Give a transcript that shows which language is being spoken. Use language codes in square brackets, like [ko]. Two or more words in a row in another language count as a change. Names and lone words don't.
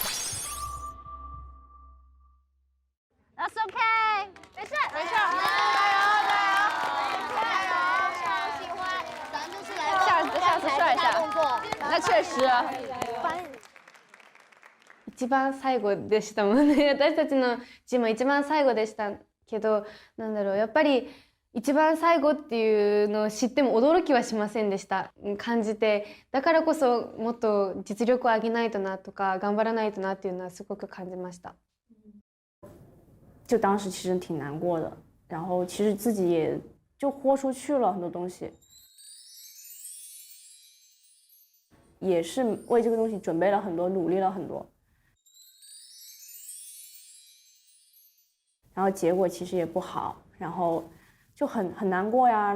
[en] That's okay， [zh] 没事没事，加油加油，超喜欢，咱就是来下次帅一下动作，那确实。 [ja] 一番最後でしたもんね。私たちのチームは一番最後でしたけど、なんだろう、やっぱり一番最後っていうのを知っても驚きはしませんでした感じて、だからこそもっと実力を上げないとなとか頑張らないとなっていうのはすごく感じました。 [zh] 就当时其实挺难过的，然后其实自己也就豁出去了很多东西，也是为这个东西准备了很多，努力了很多。然后结果其实也不好，然后就很难过呀。